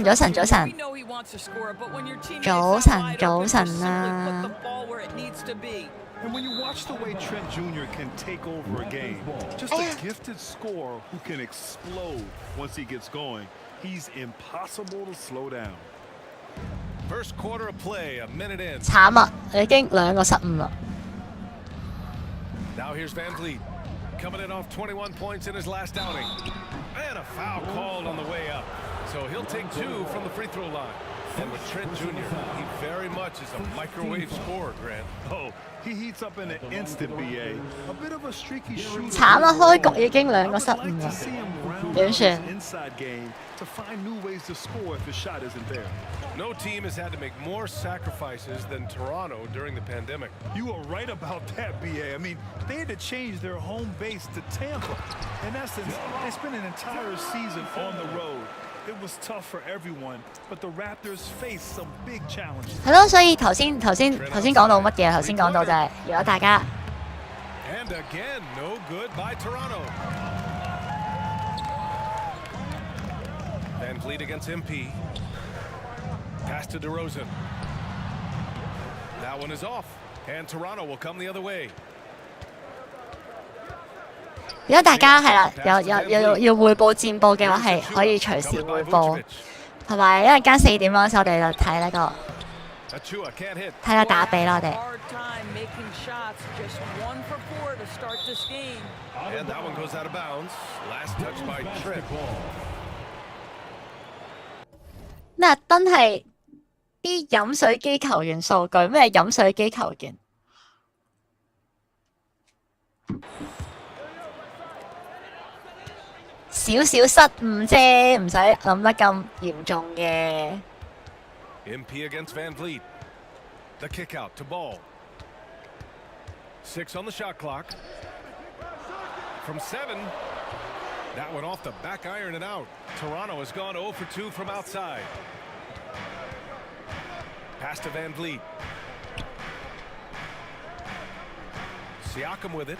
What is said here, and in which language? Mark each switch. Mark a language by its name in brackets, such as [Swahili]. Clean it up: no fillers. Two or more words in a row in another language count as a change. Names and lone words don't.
[English] We know he wants to score, but when your teammates are wide open, simply put the ball where it needs to be. And when you watch the way Trent Jr. can take over a game, just a gifted scorer who can explode once he gets going, he's impossible to slow down. First quarter of play, a minute in. [Cantonese] 慘啊！已經2個失誤啦。 [English] Now here's Van Vliet. Coming in off 21 points in his last outing. And a foul called on the way up. So he'll take 2 from the free throw line. And with Trent Jr., he very much is a microwave scorer, Grant. Oh, he heats up in an instant, BA. A bit of a streaky shooter. [Cantonese] 慘啊！開局已經2個失誤啦，點算？ [English] Inside game to find new ways to score if the shot isn't there. No team has had to make more sacrifices than Toronto during the pandemic. You are right about that, BA. I mean, they had to change their home base to Tampa. In essence, they spent an entire season on the road. It was tough for everyone, but the Raptors faced some big challenges. [Cantonese] 係咯，所以頭先講到乜嘢？頭先講到就係，如果大家 [English] And again, no good by Toronto. Van Vliet against MP. Pass to DeRozan. That one is off, and Toronto will come the other way. [Cantonese] 如果大家係啦，要匯報戰報嘅話，係可以隨時匯報。同埋一陣間4點嗰陣時，我哋就睇呢個睇個打比啦，我哋。咩？真係啲飲水機球員數據咩？飲水機球員少少失誤啫，唔使諗得咁嚴重嘅。 [English] MP against Van Vliet. The kick out to Ball. 6 on the shot clock. From 7. That one off the back iron and out. Toronto has gone 0 for 2 from outside. Pass to Van Vliet. Siakam with it.